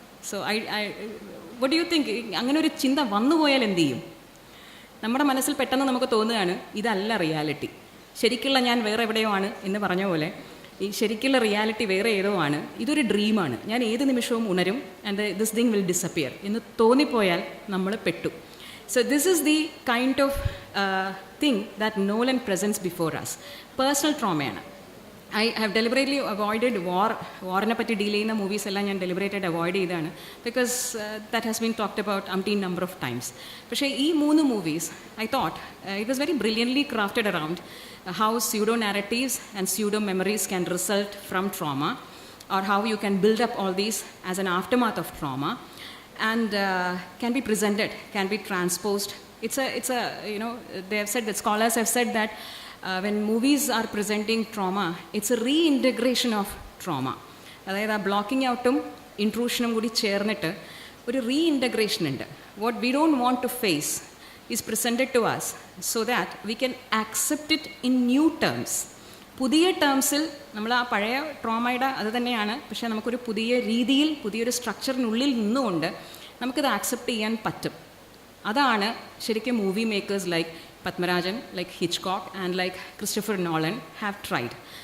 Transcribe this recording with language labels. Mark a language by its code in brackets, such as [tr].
[en] So what do you think? [ml] അങ്ങനെ ഒരു ചിന്ത വന്നുപോയാൽ എന്ത് ചെയ്യും? നമ്മുടെ മനസ്സിൽ പെട്ടെന്ന് നമുക്ക് തോന്നുകയാണ് ഇതല്ല റിയാലിറ്റി, ശരിക്കുള്ള ഞാൻ വേറെ എവിടെയോ ആണ് എന്ന് പറഞ്ഞ പോലെ ഈ ശരിക്കുള്ള റിയാലിറ്റി വേറെ ഏതോ ആണ്, ഇതൊരു ഡ്രീമാണ്, ഞാൻ ഏത് നിമിഷവും ഉണരും [en] and this thing will disappear [ml] എന്ന് തോന്നിപ്പോയാൽ നമ്മൾ പെട്ടു. [en] So this is the kind of thing that Nolan presents before us. Personal trauma. I have deliberately avoided [ml] warne patti [en] deal [ml] ചെയ്യുന്ന [en] movies [ml] എല്ലാം ഞാൻ [en] deliberated avoid [ml] ചെയ്താണ് [en] Because that has been talked about umpteen number of times. [ml] പക്ഷേ ഈ [en] 3 movies I thought it was very brilliantly crafted around how pseudo narratives and pseudo memories can result from trauma, or how you can build up all these as an aftermath of trauma, and can be presented, can be transposed. It's a you know, they have said that scholars have said that when movies are presenting trauma, it's a reintegration of trauma. [ml] അതായത് ആ blocking ഔട്ടും ഇൻട്രൂഷനും കൂടി ചേർന്നിട്ട് ഒരു റീഇൻറ്റഗ്രേഷൻ ഉണ്ട്. [en] What we don't want to face is presented to us so that we can accept it in new terms. [ml] പുതിയ ടേംസിൽ നമ്മൾ ആ പഴയ ട്രോമയുടെ അത് തന്നെയാണ്, പക്ഷേ നമുക്കൊരു പുതിയ രീതിയിൽ പുതിയൊരു സ്ട്രക്ചറിനുള്ളിൽ നിന്നുകൊണ്ട് നമുക്കിത് ആക്സെപ്റ്റ് ചെയ്യാൻ പറ്റും. അതാണ് ശരിക്കും [en] Movie makers like Padmarajan, like Hitchcock and like Christopher Nolan have tried.